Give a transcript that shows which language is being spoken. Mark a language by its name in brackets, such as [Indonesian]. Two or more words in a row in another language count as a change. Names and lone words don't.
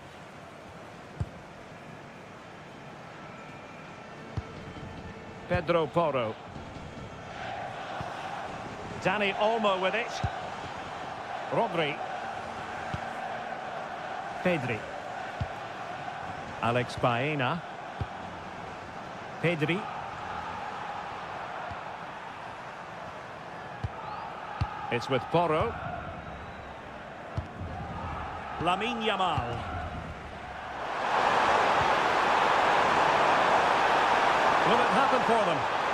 [English] Pedro Porro. Dani Olmo with it. Rodri. Pedri. Alex Baena. Pedri. It's with Porro. Lamine Yamal. Will it happen for them?